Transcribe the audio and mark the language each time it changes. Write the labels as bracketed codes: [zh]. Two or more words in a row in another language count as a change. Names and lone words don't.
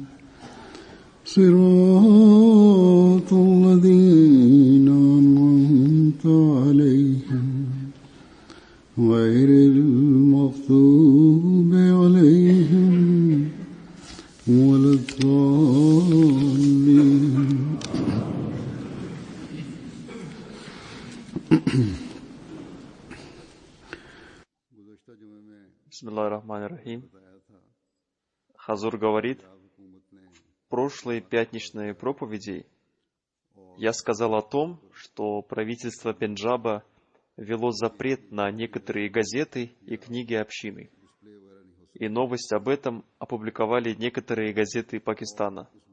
[ar] صراط الذين أنعمت عليهم غير المغضوب عليهم ولا الضالين. بسم الله الرحمن الرحيم. [ru] Хазур говорит, в прошлой пятничной проповеди я сказал о том, что правительство Пенджаба ввело запрет на некоторые газеты и книги общины. И новость об этом опубликовали некоторые газеты Пакистана.